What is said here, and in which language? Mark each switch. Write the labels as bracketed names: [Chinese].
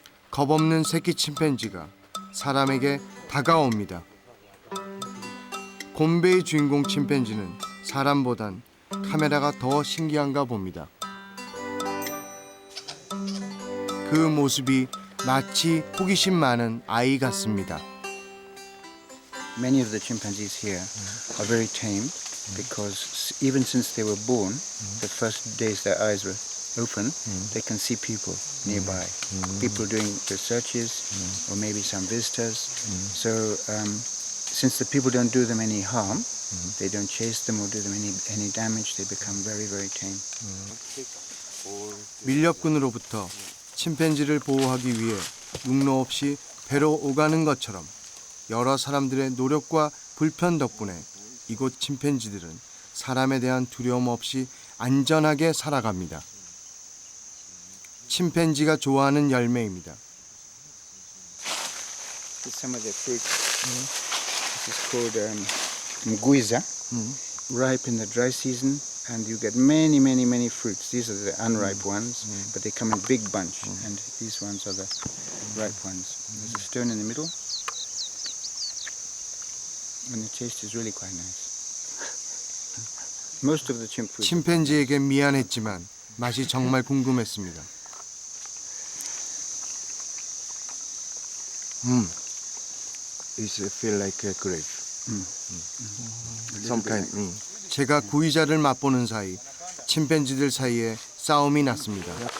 [Korean] 겁없는 새끼 침팬지가 사람에게 다가옵니다. 곰배의 주인공 침팬지는 사람보단 카메라가 더 신기한가 봅니다. 그 모습이 마치 호기심 많은 아이 같습니다. [English] Many of the chimpanzees here are very tame because even since they were born, the first days their eyes were open, they can see people nearby, people doing researches or maybe some visitors. So since the people don't do them any harm, they don't chase them or do them any damage, they become very, very tame. [Korean] 밀렵꾼으로부터 침팬지를 보호하기 위해 육로 없이 배로 오가는 것처럼 여러 사람들의 노력과 불편 덕분에 이곳 침팬지들은 사람에 대한 두려움 없이 안전하게 살아갑니다. 침팬지가 좋아하는 열매입니다. [English] This is some of the fruit. This is called mguiza, ripe in the dry season, and you get many, many, many fruits. These are the unripe ones, but they come in big bunch, and these ones are the ripe ones. There's a stone in the middle, and the taste is really quite nice. Most of the chimp fruit. [Korean] 침팬지에게 미안했지만 맛이 정말 궁금했습니다. [English] It feel like a grape. Some kind. [Korean] 제가 구이자를 맛보는 사이 침팬지들 사이에 싸움이 났습니다.